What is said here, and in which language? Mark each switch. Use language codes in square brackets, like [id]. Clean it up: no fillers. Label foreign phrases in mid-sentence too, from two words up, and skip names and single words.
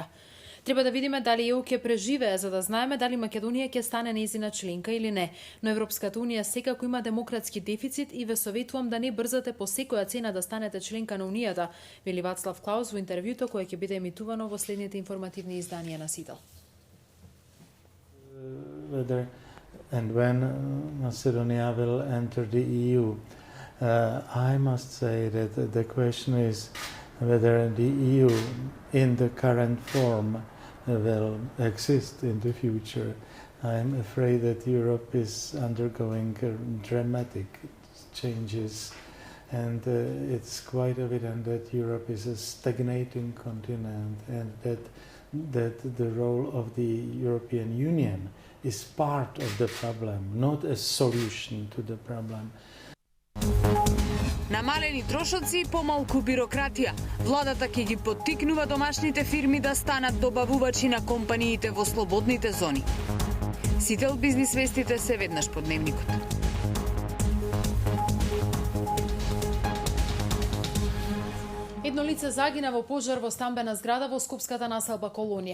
[mk] Треба да видиме дали ЕУ ќе преживее за да знаеме дали Македонија ќе стане нејзина членка или не. Но Европската унија секако има демократски дефицит и ве советувам да не брзате по секоја цена да станете членка на унијата, вели Вацлав Клаус во интервјуто кое ќе биде емитувано во следните информативни изданија на Сител. [en] Whether and when Macedonia will enter the EU. I must say that the question is whether the EU in the current form will exist in the future. I'm afraid that Europe is undergoing dramatic changes, and it's quite evident that Europe is a stagnating continent, and that the role of the European Union is part of the problem, not a solution to the problem. [mk] Намалени трошоци и помалку бирократија. Владата ќе ги поттикнува домашните фирми да станат добавувачи на компаниите во слободните зони. Сител бизнис вестите се веднаш по дневникот. Едно лице загина во пожар во стамбена зграда во скопската населба Колонија.